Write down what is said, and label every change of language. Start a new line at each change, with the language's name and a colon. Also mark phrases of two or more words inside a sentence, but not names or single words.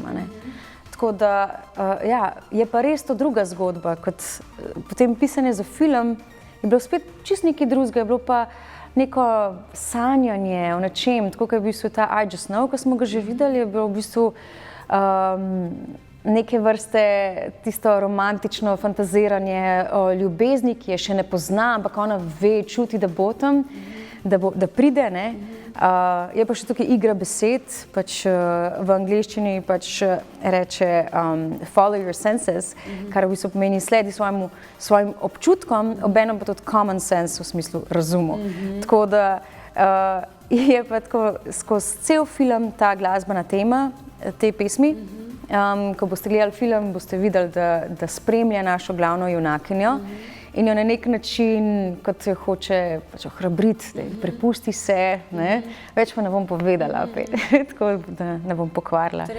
Slovenian: Tako da, je pa res to druga zgodba, kot potem pisanje za film, je bilo spet čisto nekaj drugega, je bilo pa neko sanjanje o nečem, tako kot je v bistvu ta I Just Know, ko smo ga že videli, je bilo v bistvu neke vrste tisto romantično fantaziranje o ljubezni, ki je še ne pozna, ampak ona ve, čuti, da bo tam, da pride. Je pa še tukaj igra besed, pač v angleščini pač reče
English: follow your senses,
Slovenian: kar v bistvu pomeni sledi svojim občutkom, obenem pa tudi
English: common sense
Slovenian: v smislu razumu. Tako da je pa tako skozi cel film ta glasbena tema te pesmi. Ko boste gledali film, boste videli, da spremlja našo glavno junakinjo in jo na nek način, kot jo hoče ohrabriti, da prepusti se, več pa ne bom povedala, tako da ne bom pokvarila občutka.